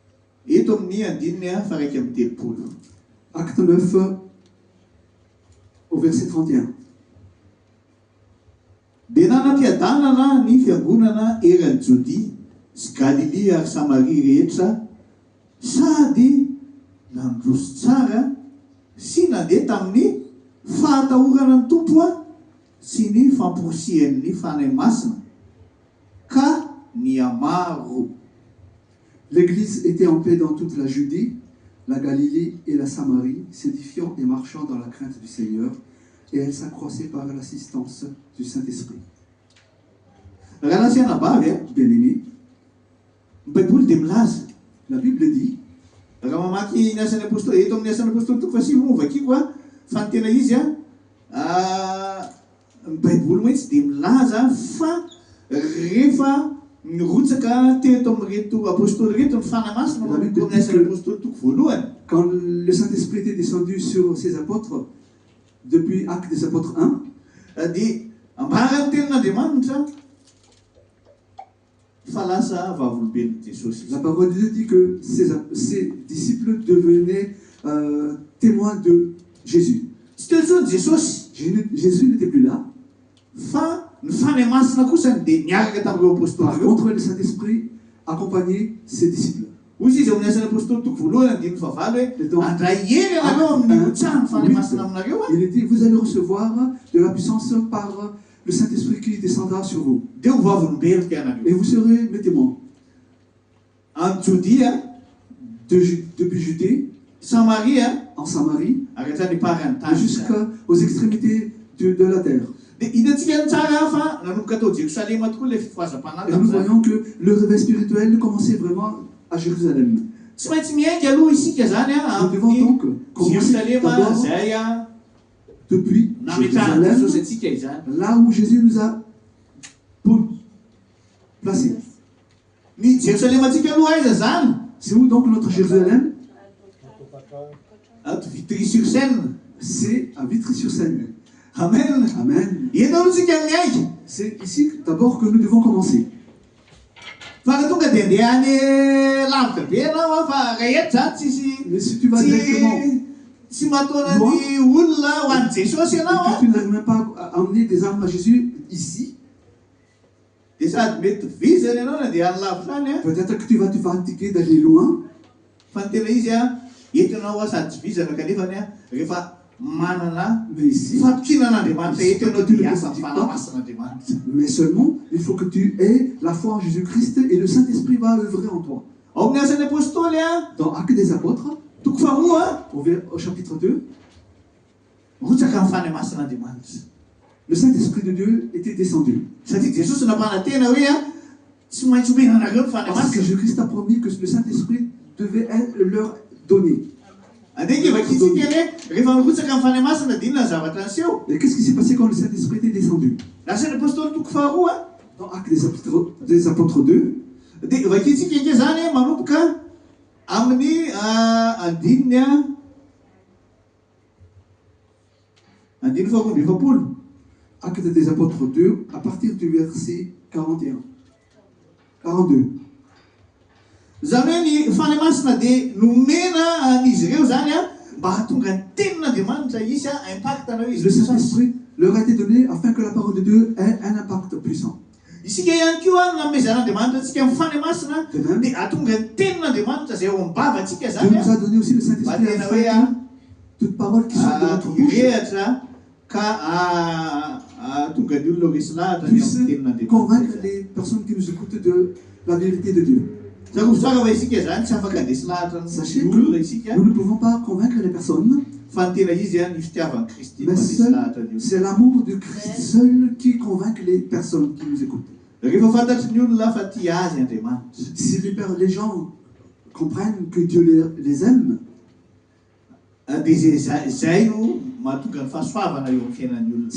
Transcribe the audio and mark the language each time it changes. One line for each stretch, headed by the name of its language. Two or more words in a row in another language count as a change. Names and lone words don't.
French: Acte 9, au verset 31.
Malagasy: Dia nanampiadanana ny fiangonana eran'ny Jodia sy Galilea ary Samaria rehetra sady nandroso tsara sy nandeha tamin'ny fahatahorana ny tompo sy ny famporosian'ny fanahy masina ka niamaro.
French: L'église était en paix dans toute la Judée, la Galilée et la Samarie, s'édifiant et marchant dans la crainte du Seigneur, et elle s'accroissait par l'assistance du Saint-Esprit. Bien-aimés, la Bible dit,
Malagasy: raha mamaky ny asan'ny apôstôly eto amin'ny asan'ny apôstôly toko fasivy vakiako fa ny tena izy ny baiboly mahitsy dia milaza fa rehefa nirotsaka teto amin'reto apôstôly reto ny fanahy masina manomboka amin'ny asan'ny apôstôly toko voalohany.
French: Quand le Saint-Esprit était descendu sur ses apôtres, depuis Actes des Apôtres 1,
Malagasy: dia ambarany tenin'Andriamanitra fa lasa vavoloben'ny Jesosy.
French: La parole de Dieu dit que ses disciples devenaient témoins de Jésus.
Malagasy: Tsy teo intsony Jesosy
French: Jésus n'était plus là.
Malagasy: fa ny fanahy masina kosa dia niaraka tamin'ireo apôstôly
French: Par
Malagasy: ireo.
French: contre, le Saint-Esprit accompagnait ses disciples.
Malagasy: Hoy izy amin'ny asan'ny apôstôly toko voalohany andiny favalo hoe andray hery ianareo amin'ny hotsaha ny fanahy masina aminareo.
French: Il dit, vous allez recevoir de la puissance par le Saint-Esprit qui descendra sur vous.
Malagasy: Dia ho vavolombelika ianareo.
French: Et vous serez mes témoins.
Malagasy: En Jodia,
French: Depuis Judée,
Malagasy: Samaria,
French: en Samarie,
Malagasy: ary hatrany parany tany.
French: jusqu'aux extrémités de la terre.
Malagasy: Dia hitantsika ny tsara fa nanomboka tao Jérusalem tokoa ilay
French: Et
Malagasy: fifahazam-panala
French: nous
Malagasy: amizany.
French: voyons que le réveil spirituel commençait vraiment à Jérusalem.
Malagasy: Tsy maintsy miainga aloha isika zany
French: Nous devons
Malagasy: amin'ny
French: donc commencer
Malagasy: Jérusalem
French: d'abord
Malagasy: zay
French: depuis
Malagasy: nametrahany
French: Jérusalem,
Malagasy: Jesosy atsika izany.
French: là où Jésus nous a placés.
Malagasy: Ny Jérusalem atsika aloha aiza zany?
French: C'est où donc notre Jérusalem?
Malagasy: Ato Vitry-sur-Seine.
French: C'est à Vitry-sur-Seine.
Malagasy: Amen.
French: Amen.
Malagasy: Eto aloha tsika miainga.
French: C'est ici d'abord que nous devons commencer.
Malagasy: Fa raha tonga dia andeha any lavitra be ianao fa raha eto zany tsisy
French: Mais si tu vas directement
Malagasy: tsy mataona ny olona ho an'i Jesosy
French: et
Malagasy: ianao
French: que tu n'arrives même pas à emmener des âmes à Jésus ici,
Malagasy: dia sady mety vizany ianao na dia any lavitra any
French: peut-être que tu vas te fatiguer d'aller loin.
Malagasy: fa ny tena izy eto ianao sady tsy vizana kanefany rehefa manana
French: Mais ici,
Malagasy: fatokinan'Andriamanitra eto ianao dia asa ny fanamasin'Andriamanitra.
French: mais seulement, il faut que tu aies la foi en Jésus-Christ et le Saint-Esprit va œuvrer en toi.
Malagasy: Ao amin'ny asan'ny apôstôly
French: Dans Actes des Apôtres,
Malagasy: toko faharoa
French: au chapitre 2,
Malagasy: rotsaka amin'ny fanamasin'Andriamanitra.
French: le Saint-Esprit de Dieu était descendu.
Malagasy: Satria Jesosy napana tena hoe tsy maintsy omenanareo ny
French: Parce que
Malagasy: fanamasina.
French: Jésus-Christ a promis que le Saint-Esprit devait leur donner.
Malagasy: Andeha vakitsika hoe rehefa mirotsaka amin'ny fanamasina dia inona ny zavatra niseho?
French: Et qu'est-ce qui s'est passé quand le Saint-Esprit était descendu?
Malagasy: Asan'ny apôstôly toko faharoa
French: Dans Actes des Apôtres 2,
Malagasy: dia vakitsika ike zany manomboka amin'ny andininy faharoa amby efapolo.
French: Actes des Apôtres 2, à partir du verset 41. 42.
Malagasy: Zany hoe ny fanamasina dia nomena an'izy ireo zany mba hahatonga ny tenin'Andriamanitra izy impactana hoe
French: Le
Malagasy: izy
French: Saint-Esprit leur a été donné afin que la parole de Dieu ait un impact puissant.
Malagasy: isika ihany koa namezan'Andriamanitra atsika amin'ny fanamasina
French: De même,
Malagasy: dia hahatonga ny tenin'Andriamanitra zay ao am-bavantsika
French: Dieu
Malagasy: zany
French: nous a donné aussi le
Malagasy: mba
French: Saint-Esprit
Malagasy: tena
French: afin
Malagasy: hoe
French: que toute parole qui sort de notre bouche
Malagasy: irehatra ka tonga ny olona ho resy lahatra ny
French: puisse
Malagasy: amin'ny
French: convaincre
Malagasy: tenin'Andriamanitra.
French: les personnes qui nous écoutent de la vérité de Dieu.
Malagasy: Saroko tsara fa isika zany tsy afaka handesy lahatra
French: Sachez
Malagasy: ny olona
French: que
Malagasy: isika
French: nous ne pouvons pas convaincre les personnes,
Malagasy: fa ny tena izy ny fitiavan'ny Kristy
French: mais
Malagasy: mandesy
French: seul,
Malagasy: lahatra ny olona.
French: c'est l'amour de Christ seul qui convainc les personnes qui nous écoutent.
Malagasy: Rehefa fantatry ny olona fa tia azy Andriamanitra,
French: Si les gens comprennent que Dieu les aime,
Malagasy: dia zay no mahatonga ny fahasoavana eo amin'ny fiainan'ny olona.